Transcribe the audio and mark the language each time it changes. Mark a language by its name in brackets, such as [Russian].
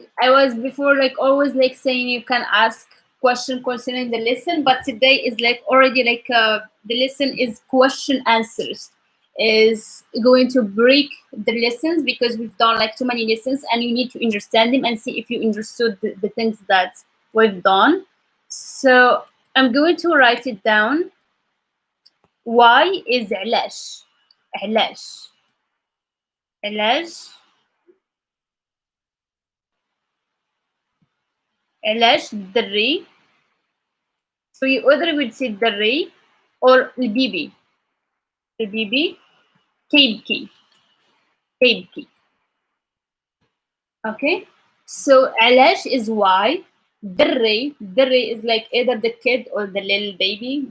[English] I was before like always like saying you can ask question concerning the lesson, but today is like already like the lesson is question answers is going to break the lessons because we've done like too many lessons and you need to understand them and see if you understood the things that we've done. So I'm going to write it down. Why is [Arabic] علاش علاش علاش علاش الدري. [English] So you either would say الدري or البيبي. [Arabic] البيبي كيبكي كيبكي. Okay. [English] So علاش is why. دري is like either the kid or the little baby.